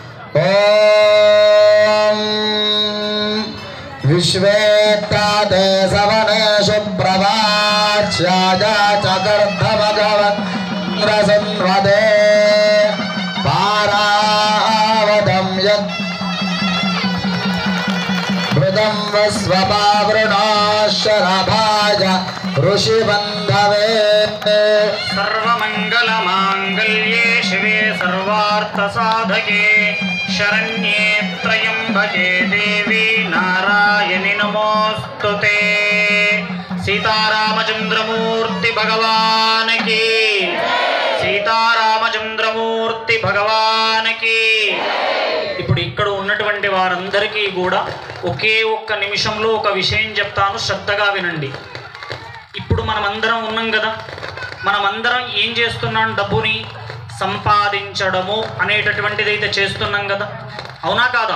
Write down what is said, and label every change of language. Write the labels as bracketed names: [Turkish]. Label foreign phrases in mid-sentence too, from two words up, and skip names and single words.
[Sanskrit] ఓం విశ్వేత్తాతే సవనే శుభ్రవాచ్యాయ చకర్ధమగవన్రసన్వదే పారావదం యత్ మృదం వస్వపావృణాశరభాయ ఋషిబంధవే। सर्वमंगलमांगल्ये शिवे सर्वार्थसाधके शरण्ये त्र्यंबके देवी नारायणि नमोस्तुते। [Hindi] सीतारामचंद्रमूर्ति भगवान की, सीतारामचंद्रमूर्ति भगवान की। [Telugu] ఇప్పుడు ఇక్కడ ఉన్నటువంటి వారందరికీ కూడా ఒకే ఒక్క నిమిషంలో ఒక విషయం చెప్తాను, శ్రద్ధగా వినండి। ఇప్పుడు మనమందరం ఉన్నాం కదా, మనమందరం ఏం చేస్తున్నాం? డబ్బుని సంపాదించడము అనేటటువంటిది అయితే చేస్తున్నాం కదా, అవునా కాదా?